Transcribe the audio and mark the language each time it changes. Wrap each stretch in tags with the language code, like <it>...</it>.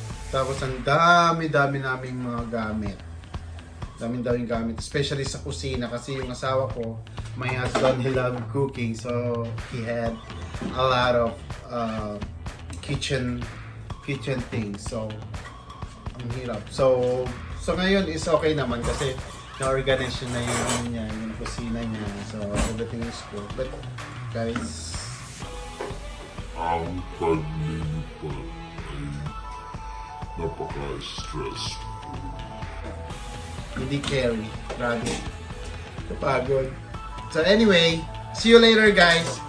<tl>Tapos ang dami-dami naming mga gamit. Daming gamit, especially sa kusina kasi yung asawa ko,</tl> <en>my husband, he loved cooking, so he had a lot of kitchen kitchen things. So,</en> <tl>ang hirap. So ngayon is okay naman kasi na-organize na yung ano niya, yung kusina niya.</tl> <en>So, everything is good. But, guys,</en> <tl>ang paglilipat ay napaka-stressful. hindi carry. Grabe. Kapagod.</tl> <en>So, anyway, see you later, guys.</en>